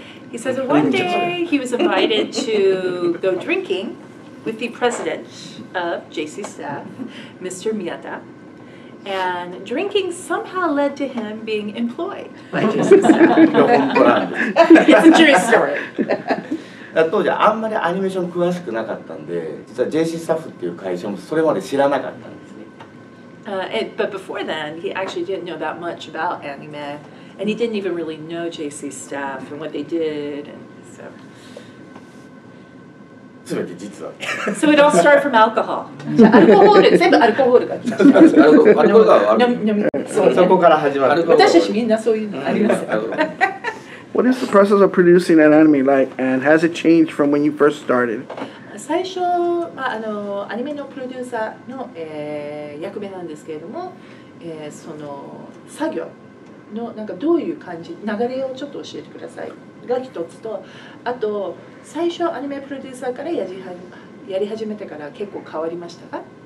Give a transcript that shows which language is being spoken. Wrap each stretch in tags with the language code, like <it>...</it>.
<en>He says that one day he was invited to go drinking with the president of J.C.Staff, Mr. Miyata, and drinking somehow led to him being employed by J.C.Staff.</en> <ja>本当なんです。</ja> <en>It's a true story.</en> <ja>当時あんまりアニメーション詳しくなかったんで、実は JC スタッフっていう会社もそれまで知らなかったんですね。</ja> <en>But before then, he actually didn't know that much about anime, and he didn't even really know J.C.Staff and what they did, and so.</en> <ja>全て実は。</ja> <en>So it all started from alcohol.</en> <ja>じゃあアルコール、全部アルコールが来た。アルコールがそこから始まる。私たちみんなそういうのあります。</ja> <en>What is the process of producing an anime like, and has it changed from when you first started?</en> <ja>最初、アニメのプロデューサーの、役目なんですけれども、その作業のなんかどういう感じ、流れをちょっと教えてくださいが一つと、あと最初アニメプロデューサーからやり始めてから結構変わりましたか？</ja>